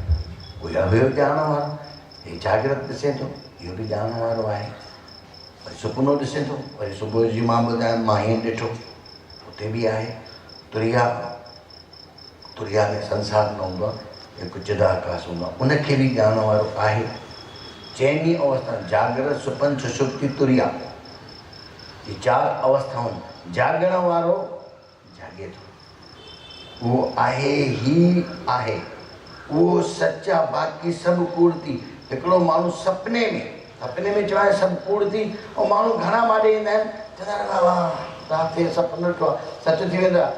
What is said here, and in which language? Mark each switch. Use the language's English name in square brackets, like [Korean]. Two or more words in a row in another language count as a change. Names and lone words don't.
[Sindhi] कोई हुयो ॼाण वारो, हे जागृत ॾिसे थो, इहो बि ॼाण वारो आहे। वरी सुपिनो ॾिसे थो, वरी सुबुह जी मां ॿुधायां मां हीअं ॾिठो, उते बि आहे। तुरिया में संसार न हूंदो आहे, हिकु चिदाकाश हूंदो आहे, उनखे बि ॼाण वारो आहे। चैनी अवस्था, जागृत, सुपन, सुषुप्ति, तुरिया, ये 4 अवस्थाऊं। जागण वारो जागे थो, उहो आहे ही आहे, उहो सच आहे, बाक़ी सभु कूड़ थी। हिकिड़ो माण्हू सपने में चवाए सभु कूड़ थी, ऐं माण्हू घणा माॾे ईंदा आहिनि, चवंदा आहिनि वाह तव्हां ते सपनो ॾिठो आहे, सच थी वेंदो आहे।